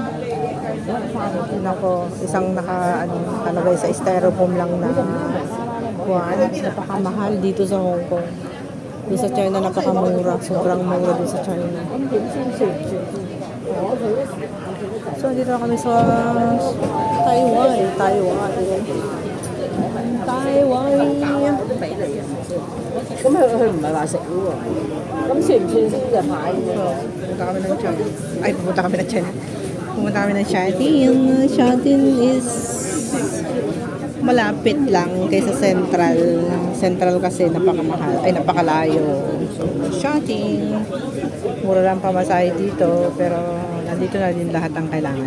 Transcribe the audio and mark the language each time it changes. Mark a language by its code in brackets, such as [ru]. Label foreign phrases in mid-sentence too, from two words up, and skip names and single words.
[tl] Nako, isang nakalagay sa styrofoam lang na kuwan. Napakamahal dito sa Hong Kong. Doon sa China, napakamura. Sobrang mura doon sa China. So, dito na kami sa Taiwan. Taiwan. [yue] 咁佢唔係話食喎，咁算唔算先隻蟹嘅？ [tl] Pumunta kami ng China. Ay, pumunta kami ng China. Pumunta kami ng Shatin. Shatin is malapit lang kaysa Central. Central kasi napakamahal. Ay, napakalayo. So, Shatin. Mura lang pamasahe dito. Pero nandito na din lahat ang kailangan.